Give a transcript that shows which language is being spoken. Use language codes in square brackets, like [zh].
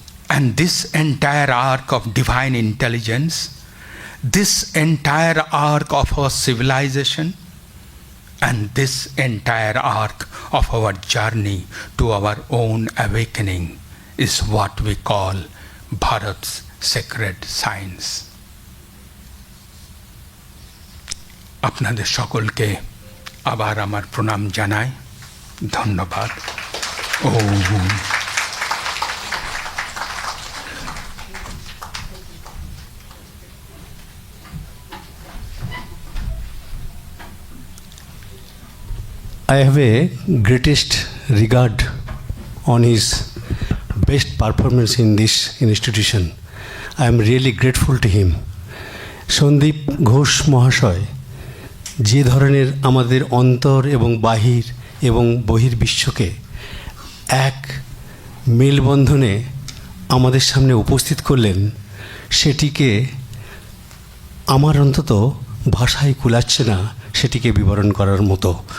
[en] And this entire arc of divine intelligence, this entire arc of our civilization, and this entire arc of our journey to our own awakening is what we call Bharat's sacred science. [bn] আপনাদের সকলকে আবার আমার প্রণাম জানাই, ধন্যবাদ। ওম। [en] I have a greatest regard on his best performance in this institution. I am really grateful to him. [bn] Sandeep Ghosh মহাশয় যে ধরনের আমাদের অন্তর এবং বাহির এবং বহির্বিশ্বকে এক মেলবন্ধনে আমাদের সামনে উপস্থিত করলেন, সেটিকে আমার অন্তত ভাষায় কুলাচ্ছে না সেটিকে বিবরণ করার মতো।